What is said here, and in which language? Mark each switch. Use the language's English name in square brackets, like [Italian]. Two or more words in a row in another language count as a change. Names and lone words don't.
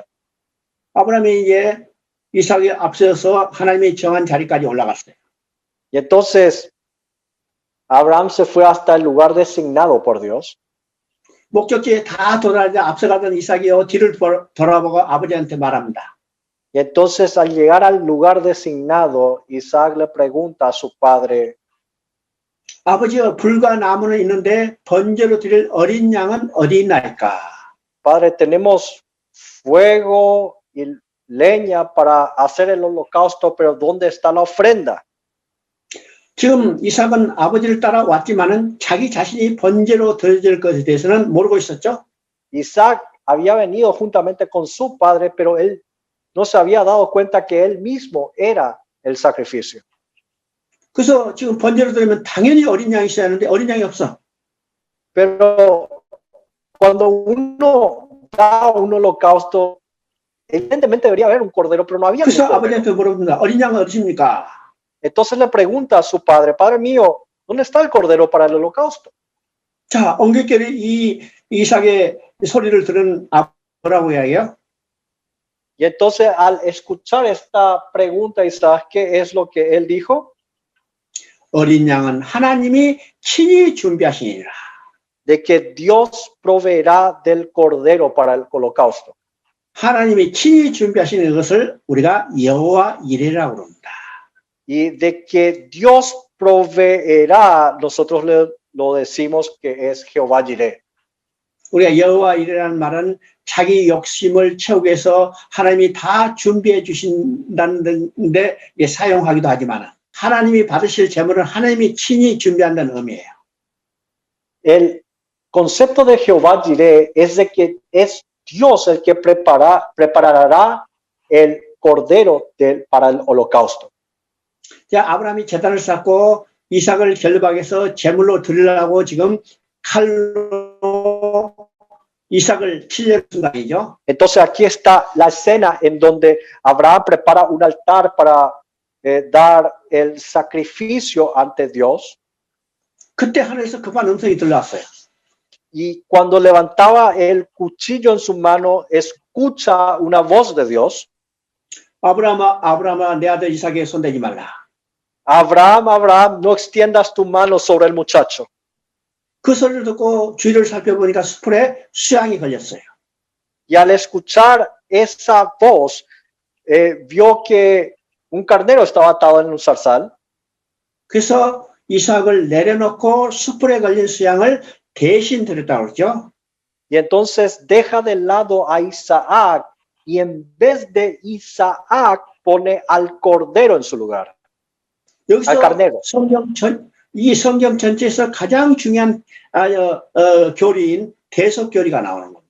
[Korean] 아브라함이 이제 이삭에 앞서서 하나님이 정한 자리까지 올라갔어요. [Spanish] Y entonces Abraham se fue hasta el lugar designado por Dios. [Korean] 목적지에 다 돌아가자 앞서가던 이삭이요 뒤를 돌아보고 아버지한테 말합니다. [Spanish] Y entonces al llegar al lugar designado, Isaac le pregunta a su padre, [Korean] 아버지여 불과 나무는 있는데 번제로 드릴 어린 양은 어디 있나이까? [Spanish] Padre, tenemos fuego y leña para hacer el holocausto, pero ¿dónde está la ofrenda? [Korean] 지금 이삭은 아버지를 따라왔지만은 자기 자신이 번제로 드릴 것에 대해서는 모르고 있었죠. [Spanish] Isaac había venido juntamente con su padre, pero él no se había dado cuenta que él mismo era el sacrificio. [Korean] 그래서 지금 번제로 드리면 당연히 어린 양이 있어야 하는데 어린 양이 없어. [Spanish] Pero cuando uno da un holocausto, evidentemente debería haber un cordero, pero no había un [Korean] 그래서 [Spanish] cordero. [Korean] 아버지한테 물어봅니다. 어린 양은 어디십니까? [Spanish] Entonces le pregunta a su padre, Padre mío, ¿dónde está el cordero para el holocausto? [Korean] 자, 엉겹결이 이 이삭의 소리를 들은 아버라고 이야기해요. [Spanish] Y entonces al escuchar esta pregunta, Isaac, ¿qué es lo que él dijo? [Korean] 어린 양은 하나님이 친히 준비하시니라. [Spanish] De que Dios proveerá del cordero para el holocausto. [Korean] 하나님이 친히 준비하시는 것을 우리가 여호와 이레라고 그럽니다. [Spanish] Y de que Dios proveerá, nosotros lo decimos que es Jehová Jireh. [Korean] 우리가 여호와 이레라는 말은 자기 욕심을 채우기 위해서 하나님이 다 준비해 주신다는 데 사용하기도 하지만 하나님이 받으실 제물은 하나님이 친히 준비한다는 의미예요. [Spanish] El concepto de Jehová Jireh es de que es Dios el que preparará el cordero para el holocausto. [Korean] 자, 아브라함이 제단을 쌓고 이삭을 결박해서 제물로 드리려고 지금 칼로 이삭을 치려는 순간이죠. [Spanish] Entonces aquí está la escena en donde Abraham prepara un altar para dar el sacrificio ante Dios. [Korean] 그때 하늘에서 급한 음성이 들려왔어요. [Spanish] Y cuando levantaba el cuchillo en su mano, escucha una voz de Dios. [Korean] 아브라함아, 내 아들 이삭에 손대지 말라. [Spanish] Abraham, Abraham, no extiendas tu mano sobre el muchacho. [Korean] 그 소리를 듣고 주위를 살펴보니까 수풀에 수양이 걸렸어요. [Spanish] Y al escuchar esa voz, vio que un carnero estaba atado en un zarzal. [Korean] 그래서 이삭을 내려놓고 수풀에 걸린 수양을 대신 드렸다고 그러죠. [Spanish] Y entonces deja de lado a Isaac y en vez de Isaac pone al cordero en su lugar. [Korean] 여기서 [Spanish] al carnero. [Korean] 이 성경 전체에서 가장 중요한 교리인 대속 교리가 나오는 겁니다.